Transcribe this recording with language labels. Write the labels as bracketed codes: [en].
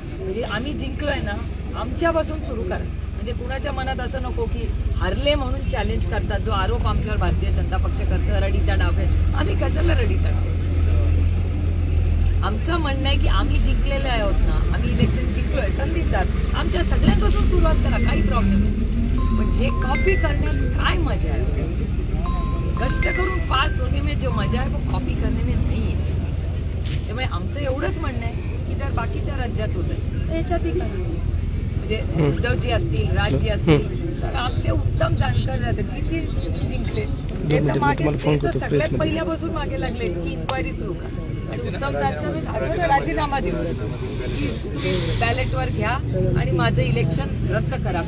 [mr] म्हणजे आम्ही जिंकलोय ना, आमच्यापासून सुरू करा. म्हणजे कुणाच्या मनात असं नको की हरले म्हणून चॅलेंज करतात, जो आरोप आमच्यावर भारतीय जनता पक्ष करतं रडीचा डाव आहे. आम्ही कशाला रडीचा डाव? आमचं म्हणणं आहे की आम्ही जिंकलेले आहोत ना, आम्ही इलेक्शन जिंकलोय, संधीतात आमच्या सगळ्यांपासून सुरुवात करा, काही प्रॉब्लेम नाही. पण जे कॉपी करण्यात काय [hi] मजा है, कष्ट करून पास होने में जो मजा है वो कॉपी करने में नहीं है. [mr] त्यामुळे आमचं एवढंच म्हणणं आहे की जर बाकीच्या राज्यात होतं तर याच्यातही करा. म्हणजे उद्धवजी असतील, राजजी असतील, आपले उत्तम जाणकार जातात, किती जिंकले ते तर मागे सगळ्यात पहिल्यापासून मागे लागले की इन्क्वायरी सुरू करा. उत्तम जाणकार राजीनामा देऊ की तुम्ही बॅलेटवर घ्या आणि माझं इलेक्शन रद्द करा.